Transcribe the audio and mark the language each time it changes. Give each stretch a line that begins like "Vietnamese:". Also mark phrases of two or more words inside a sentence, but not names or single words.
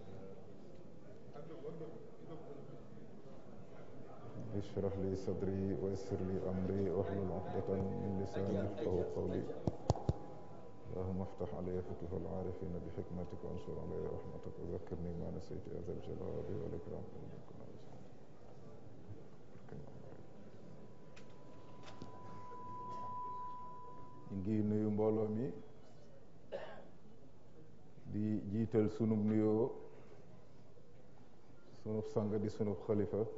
Arabic: اشرح لي صدري ويسر لي أمري واحلل عقدة من لساني يفقهوا قولي اللهم افتح علي فتوح العارفين بحكمتك وانشر علي رحمتك وذكرني ما نسيت يا ذا الجلال والإكرام
Wolof: ñu ngi nuyu mbooloo mi di jiital sunub nuyoo sunub sang di sunub xalifa